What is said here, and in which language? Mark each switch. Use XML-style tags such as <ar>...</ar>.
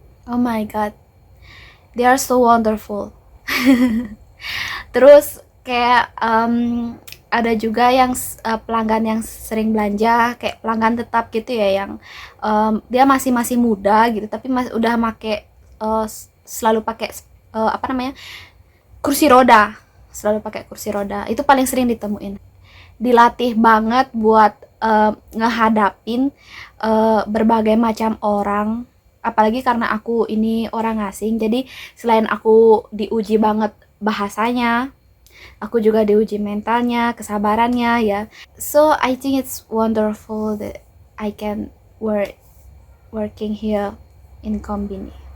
<en>Oh my god, they are so wonderful.</en> <id>Terus kayak ada juga yang pelanggan yang sering belanja, kayak pelanggan tetap gitu ya, yang dia masih masih muda gitu tapi udah make selalu pakai apa namanya, kursi roda, selalu pakai kursi roda. Itu paling sering ditemuin. Dilatih banget buat ngehadapin berbagai macam orang, apalagi karena aku ini orang asing. Jadi selain aku diuji banget bahasanya, aku juga diuji mentalnya, kesabarannya ya.</id> <en>So I think it's wonderful that I can working here in Konbini.</en>